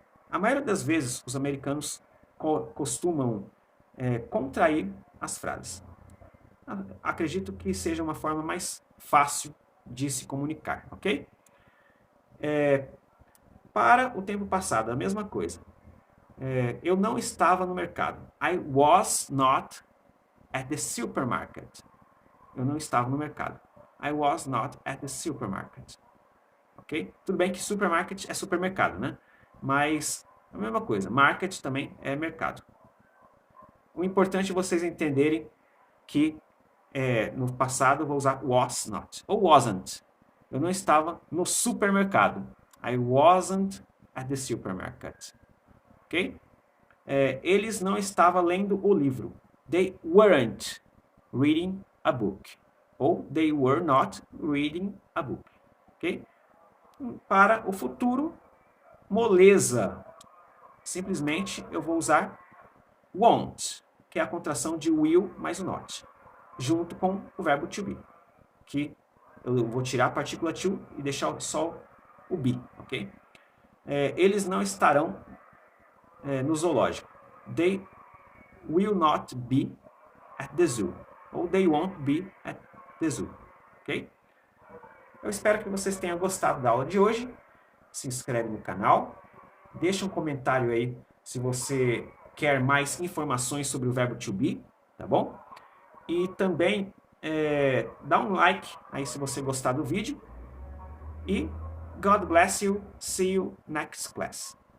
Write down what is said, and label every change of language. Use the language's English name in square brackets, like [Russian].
[Portuguese] A maioria das vezes, os americanos costumam contrair as frases. Acredito que seja uma forma mais fácil de se comunicar, ok? Para o tempo passado, a mesma coisa. Eu não estava no mercado. [English] I was not at the supermarket. [Portuguese] Eu não estava no mercado. [English] I was not at the supermarket. Ok? [Portuguese] Tudo bem que supermarket é supermercado, né? Mas a mesma coisa. Market também é mercado. O importante é vocês entenderem que no passado eu vou usar was not ou wasn't. Eu não estava no supermercado. [English] I wasn't at the supermarket. Ok? [Portuguese] Eles não estavam lendo o livro. [English] They weren't reading a book. Ou they were not reading a book. [Portuguese] Ok? Para o futuro, moleza. Simplesmente eu vou usar won't, que é a contração de will mais o not, junto com o verbo to be, que eu vou tirar a partícula to e deixar só o be, ok? Eles não estarão no zoológico. [English] They will not be at the zoo. Ou they won't be at the zoo, ok? [Portuguese] Eu espero que vocês tenham gostado da aula de hoje. Se inscreve no canal. Deixa um comentário aí se você quer mais informações sobre o verbo to be, tá bom? E também dá um like aí se você gostar do vídeo. E [English] God bless you. See you next class.